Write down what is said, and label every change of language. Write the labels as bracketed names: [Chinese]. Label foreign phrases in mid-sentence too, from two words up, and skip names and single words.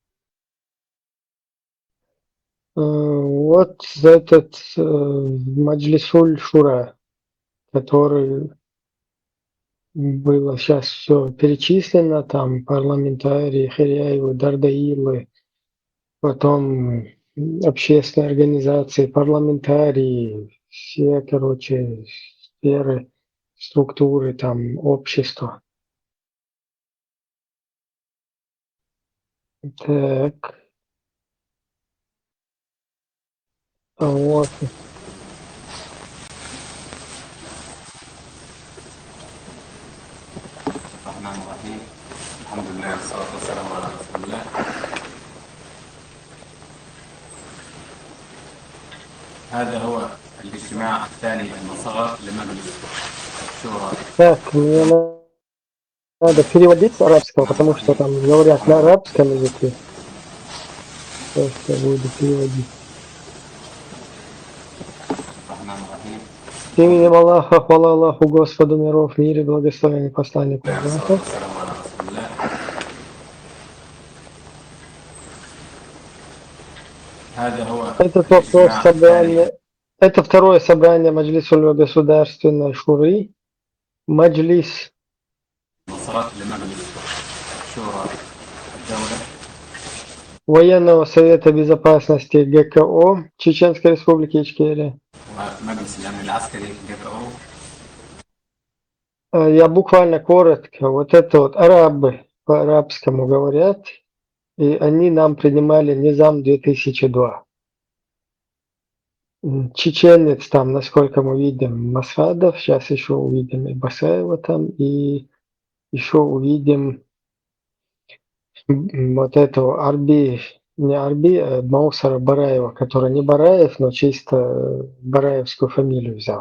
[Russian] Вот этот Маджлисуль Шура, который было сейчас все перечислено, там парламентарии, Хиряевы, Дардаилы, потом общественные организации, парламентарии, все, короче, сферы, структуры, там, общества. Так. Вот. [Arabic] الرحمن الرحيم الحمد لله والصلاة والسلام على رسول الله. هذا هو الاجتماع الثاني المصغر لمجلس الشورى. [Russian] Так, мне надо переводить с арабского, потому что там говорят на арабском языке. Сейчас я буду переводить. [Arabic] الرحمن الرحيم. [Russian] Именем Аллаха, хвала Аллаху, Господу миров, мир и благословение посланнику Аллаха. [Arabic] والسلام على رسول الله. هذا هو [Russian] Это вопрос собрания. Это второе собрание Маджлисуль Государственной Шуры. Маджлис [Arabic] المصغر لمجلس الشورى الدولة. [Russian] Военного совета безопасности ГКО Чеченской Республики Ичкерия. [Arabic] ومجلس الأمن العسكري GPO. [Russian] Я буквально коротко. Вот это вот арабы по-арабскому говорят, и они нам принимали Низам 2002. Чеченец там, насколько мы видим, Масхадов, сейчас еще увидим и Басаева там, и еще увидим вот этого Арби, не Арби, а Маусара Бараева, который не Бараев, но чисто бараевскую фамилию взял.